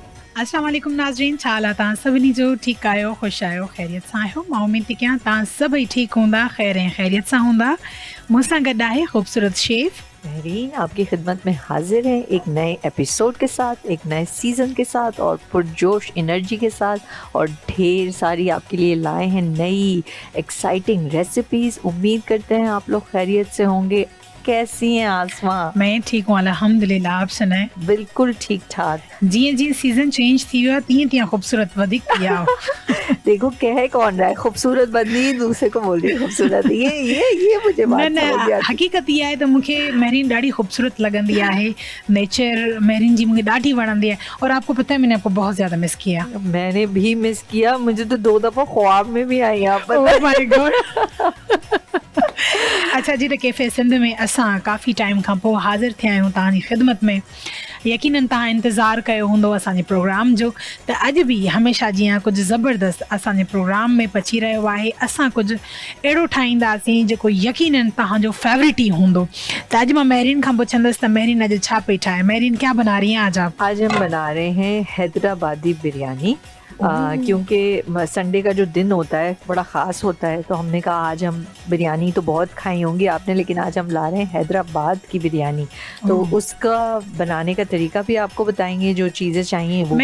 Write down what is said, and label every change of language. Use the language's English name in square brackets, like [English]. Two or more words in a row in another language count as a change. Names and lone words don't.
[Arabic] السلام عليكم [Sindhi] नाज़रीन, छा हाल आहे तव्हां सभिनी जो? ठीकु आहियो, ख़ुशि आहियो, ख़ैरियत सां आहियो? मां उमेद थी कयां तव्हां सभई ठीकु हूंदा, ख़ैर ऐं ख़ैरियत सां हूंदा। मूंसां गॾु आहे ख़ूबसूरत शेफ़ [Hindi] महरीन आपकी खिदमत में हाजिर है एक नए एपिसोड के साथ, एक नए सीज़न के साथ और पुरजोश एनर्जी के साथ, और ढेर सारी आपके लिए लाए हैं नई एक्साइटिंग रेसिपीज़। उम्मीद करते हैं आप लोग खैरियत से होंगे। कैसी हैं आसमां? मैं ठीक हूँ अल्हम्दुलिल्लाह, आप सुनाए? बिल्कुल ठीक ठाक। [Sindhi] जीअं जीअं सीज़न चेंज थी वियो आहे तीअं तीअं ख़ूबसूरत वधीक थी विया हो। [Hindi] देखो कह कौन रहा है खूबसूरत बंदी, दूसरे को बोल रही है खूबसूरत। ये मुझे न बात न समझ में आती। [Sindhi] हक़ीक़त इहा आहे त मूंखे महरीन ॾाढी ख़ूबसूरत लॻंदी आहे। नेचर महरीन जी मूंखे ॾाढी वणंदी है [Hindi] और आपको पता है मैंने आपको बहुत ज़्यादा मिस किया। मैंने भी मिस किया, मुझे तो 2 दफ़ा ख्वाब में भी आई आप [English] oh my god. [Hindi] पता। [Sindhi] अच्छा जी, त कैफ़े सिंध में असां काफ़ी टाइम खां पोइ हाज़िर थिया आहियूं तव्हांजी ख़िदमत में। यकीनन तव्हां इंतज़ारु कयो हूंदो असांजे प्रोग्राम जो, त अॼु बि हमेशह जीअं कुझु ज़बरदस्त असांजे प्रोग्राम में पची रहियो आहे। असां कुझु अहिड़ो ठाहींदासीं जेको यकीनन तव्हांजो फेवरेट ई हूंदो। त अॼु मां महरीन खां पुछंदसि त महरीन अॼु छा पई ठाहे? [Hindi] महरीन क्या बना रही हैं आज आप? आज हम बना रहे हैं हैदराबादी बिरयानी, क्योंकि संडे का जो दिन होता है बड़ा ख़ास होता है, तो हमने कहा आज हम बिरयानी तो बहुत खाई होंगी आपने, लेकिन आज हम ला रहे हैं हैदराबाद की बिरयानी। तो उसका बनाने का तरीका भी आपको बताएंगे, जो चीज़ें चाहिए वो भी